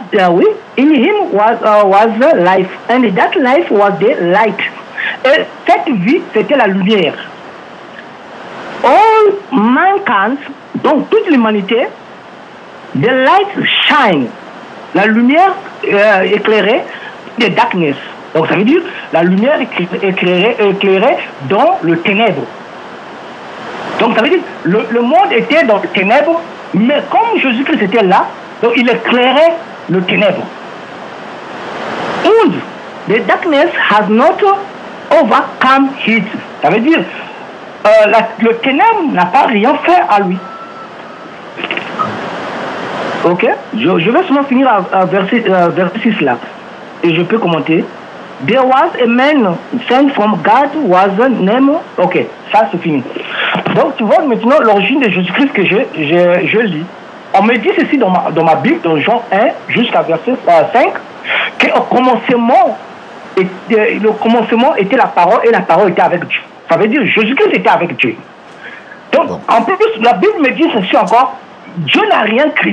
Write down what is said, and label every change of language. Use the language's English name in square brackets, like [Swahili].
[English] Oui, in him was life, and that life was the light. [French] Et cette vie, c'était la lumière. [English] All mankind, [French] donc toute l'humanité, [English] the light shine. [French] La lumière éclairait [English] the darkness. [French] Donc ça veut dire la lumière éclairait dans le ténèbre. Donc ça veut dire le monde était dans le ténèbre, mais comme Jésus-Christ était là, donc il éclairait le ténèbre. [English] And the darkness has not overcome it. [French] Ça veut dire le ténèbre n'a pas rien fait à lui. Ok, je vais seulement finir à verset 6 là. Et je peux commenter. [English] There was a man sent from God was named. [French] Ok, ça c'est fini. Donc tu vois maintenant l'origine de Jésus-Christ que je lis. On me dit ceci dans ma Bible, dans Jean 1 jusqu'à verset 5, qu'au commencement, le commencement était la parole et la parole était avec Dieu. Ça veut dire Jésus-Christ était avec Dieu. Donc en plus, la Bible me dit ceci encore, Dieu n'a rien créé.